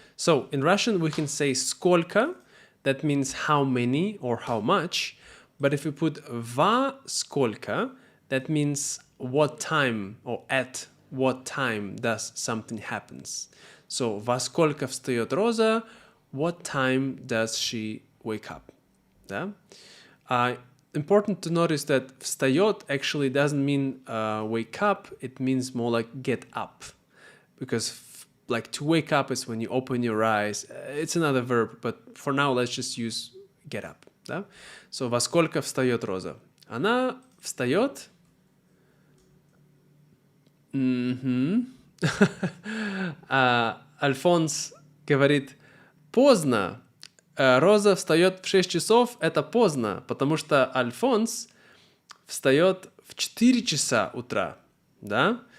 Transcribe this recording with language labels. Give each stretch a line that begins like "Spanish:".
English: So, in Russian we can say сколько, that means how many or how much, but if we put во сколько, that means what time or at what time does something happens.
Russian: So, во сколько встает Роза?
English: What time does she wake up?
Russian: Да?
English: Important to notice that встает actually doesn't mean wake up. It means more like get up. Because like to wake up is when you open your eyes. It's another verb, but for now let's just use get up.
Russian: Да? So, во сколько встает Роза? Она встает... Альфонс говорит, поздно. Роза встает в 6 часов, это поздно, потому что Альфонс встает в 4 часа утра. Да?